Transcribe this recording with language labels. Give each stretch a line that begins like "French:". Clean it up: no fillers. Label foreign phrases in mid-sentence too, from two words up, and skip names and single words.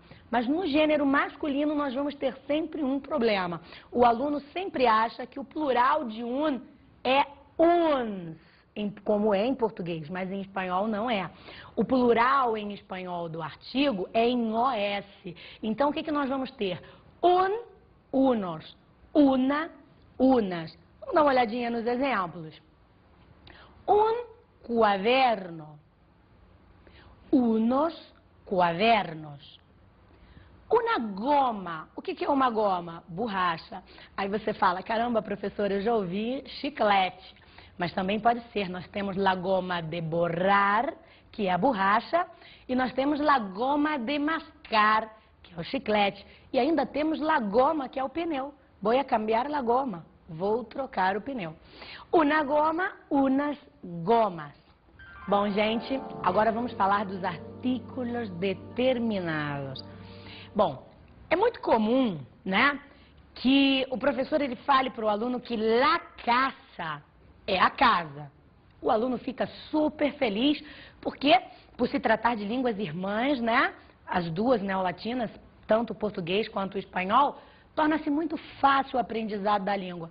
Portuguese: Mas no gênero masculino nós vamos ter sempre um problema. O aluno sempre acha que o plural de un é uns, como é em português, mas em espanhol não é. O plural em espanhol do artigo é em OS. Então o que nós vamos ter?
Spanish: Un, unos, una, unas.
Portuguese: Vamos dar uma olhadinha nos exemplos.
Spanish: Un cuaderno, unos cuadernos.
Portuguese: Uma goma. O que é uma goma? Borracha. Aí você fala, caramba, professora, eu já ouvi chiclete. Mas também pode ser, nós temos
Spanish: la goma de borrar,
Portuguese: que é a borracha, e nós temos
Spanish: la goma de mascar,
Portuguese: que é o chiclete. E ainda temos
Spanish: la goma,
Portuguese: que é o pneu.
Spanish: Vou cambiar la goma.
Portuguese: Vou trocar o pneu.
Spanish: Una goma, unas gomas.
Portuguese: Bom, gente, agora vamos falar dos
Spanish: artículos determinados.
Portuguese: Bom, é muito comum, né, que o professor ele fale para o aluno que
Spanish: la casa
Portuguese: é a casa. O aluno fica super feliz, porque por se tratar de línguas irmãs, né, as duas neolatinas, tanto o português quanto o espanhol, torna-se muito fácil o aprendizado da língua.